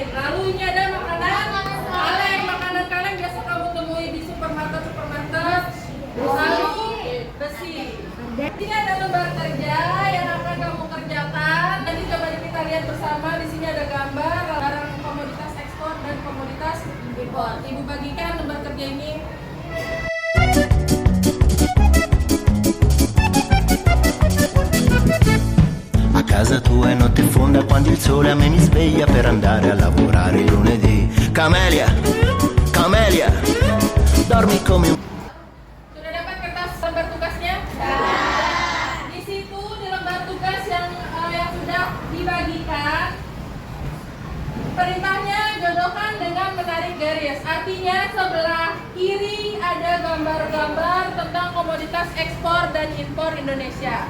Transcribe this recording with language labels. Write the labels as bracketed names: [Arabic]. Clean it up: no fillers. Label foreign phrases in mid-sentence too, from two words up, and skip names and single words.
[Indonesian] Lalu ini ada makanan kaleng biasa kamu temui di supermarket. Lalu besi. Ini ada lembar kerja yang akan kamu kerjakan. Nanti coba kita lihat bersama. Di sini ada gambar barang komoditas ekspor dan komoditas impor. Ibu bagikan lembar kerja ini. [Italian] A casa tua è notte fonda quando il sole a me mi sveglia per andare a lavorare lunedì. Camelia, Camelia, dormi come un... [Indonesian] Sudah dapat kertas lembar tugasnya? Di situ di lembar tugas yang sudah dibagikan, perintahnya jodohkan dengan menarik garis. Artinya sebelah kiri ada gambar-gambar tentang komoditas ekspor dan impor Indonesia.